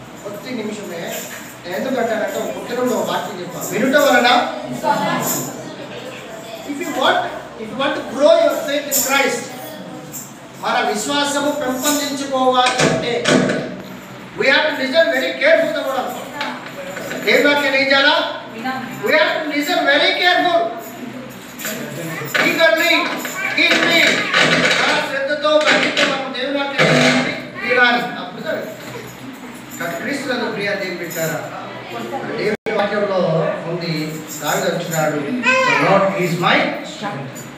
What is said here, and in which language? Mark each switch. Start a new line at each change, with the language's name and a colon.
Telugu: ప్రతి నిమిషమే ఎందుకంటానంటే పుట్టడంలో వాక్యం చెప్పాలి, వినుట వలన.
English: If you want to grow your faith in Christ,
Telugu: మన విశ్వాసము పెంపొందించుకోవాలి అంటే
English: we have to listen very careful the word of God.
Telugu: దేవుని వాక్యం ఏం చేయాలా?
English: We have to listen very careful. eagerly, keenly,
Telugu: చాలా శ్రద్ధతో భక్తితో మనం దేవుని వాక్యం వినాలి. అప్పుడు సరే. క్రీస్తునందు ప్రియ దేవుని బిడ్డలారా, దేవుని వాక్యంలో ఉంది, దావీదు అంటున్నాడు,
English: The Lord is my strength.